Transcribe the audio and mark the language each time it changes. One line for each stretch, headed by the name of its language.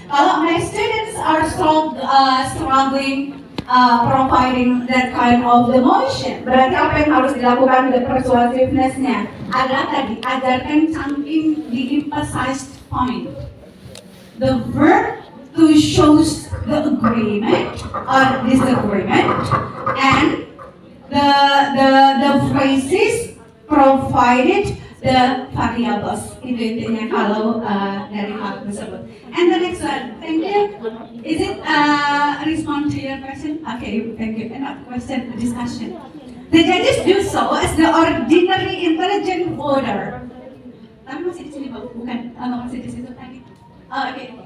Indonesian: Kalau
English: my students are struggling providing that kind of emotion,
Indonesian: berarti apa yang harus dilakukan
English: the persuasiveness-nya
Indonesian: adalah tadi ajarkan
English: something the emphasized point. The verb to shows the agreement or disagreement, and the phrases provided the variables.
Indonesian: Itu intinya kalau dari hal tersebut.
English: And the next one, thank you. Is it respond to your question? Okay, thank you. Another question, discussion. The judges do so as the ordinary intelligent voter.
Indonesian: Tapi masih di sini Pak, bukan? Masih di situ tadi. Oke.